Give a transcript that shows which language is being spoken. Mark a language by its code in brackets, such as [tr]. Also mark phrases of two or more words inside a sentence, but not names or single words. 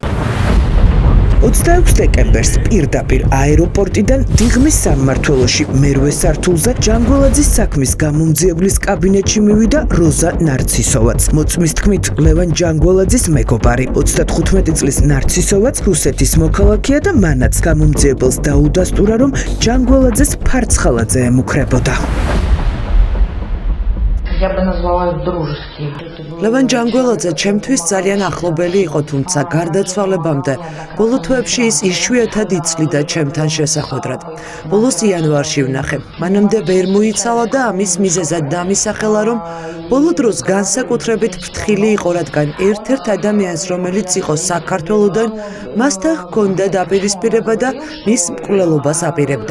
[ka] 26 დეკემბერს პირდაპირ აეროპორტიდან დიღმის სამმართველოში მერვე სართულზე ჯანგველაძის საქმის გამომძიებლის კაბინეტში მივიდა როზა ნარცისოვაც. მოწმის თქმით, ლევან ჯანგველაძის მეგობარი. 35 წლის ნარცისოვაც რუსეთის მოქალაქეა და მანაც გამომძიებელს დაუდასტურა, რომ ჯანგველაძეს ფარცხალაძე ემუქრებოდა. [ru] Я бы назвала их дружеские. [ka] ლევან ჯანგველაძე ჩემთვის ძალიან ახლობელი იყო, თუმცა გარდაცვალებამდე ბოლო თვეებში ის იშვიათად იცლიდა ჩემთან შესახვედრად. ბოლოს იანვარში ვნახე. მანამდე ვერ მოიცალა და ამის მიზეზად დამისახელა, რომ ბოლო დროს განსაკუთრებით ფრთხილი იყო, რადგან ერთ-ერთ ადამიანს, რომელიც იყო საქართველოდან, მასთან ჰქონდა დაპირისპირება და მის მკვლელობას აპირებდა.